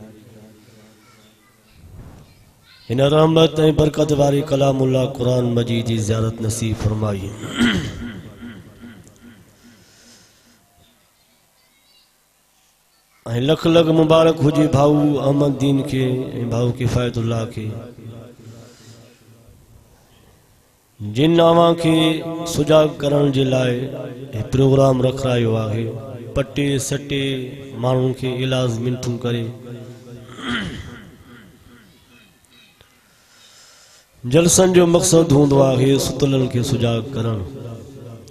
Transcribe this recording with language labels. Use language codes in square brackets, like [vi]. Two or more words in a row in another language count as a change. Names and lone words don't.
[sd] इन रहमत ऐं बरकत वारी कलामुल्लाह कुरान मजीद जी ज़ियारत नसीब फरमाई ऐं लख लख मुबारक हुजे भाऊ अहमद दीन के भाऊ किफ़ायतुल्लाह के जिन अवां खे सुजाग करण जे लाइ प्रोग्राम रखायो आहे पटे सटे माण्हुनि खे इलाज मिनथूं करे जलसन जो मक़सद होंदो आहे सुतलनि खे सुजाग करणु।